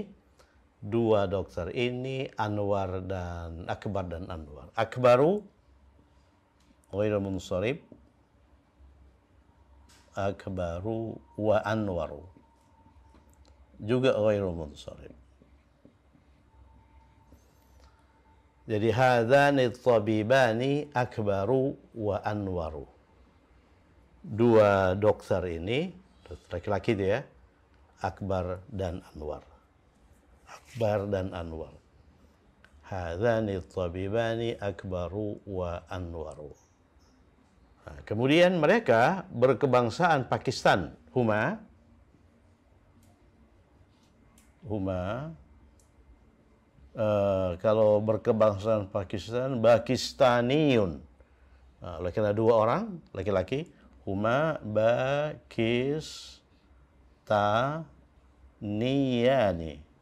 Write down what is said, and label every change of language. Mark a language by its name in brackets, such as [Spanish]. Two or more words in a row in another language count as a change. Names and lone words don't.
[Indonesian] Dua dokter ini Anwar dan Akbar dan Anwar. [Arabic] أكبر غير منصرف. أكبر وأنور. Juga غير منصرف. [Indonesian] Jadi [Arabic] هذان طبيبان أكبر وأنور. [Indonesian] Dua dokter ini, laki-laki dia, Akbar dan Anwar. Akbar dan Anwar. [Arabic] هذان طبيبان أكبر وأنور. [Indonesian] Nah, kemudian mereka berkebangsaan Pakistan. Huma kalau berkebangsaan Pakistan, Pakistaniyun. Nah, karena dua orang laki-laki, [Arabic] هما باكستانيان.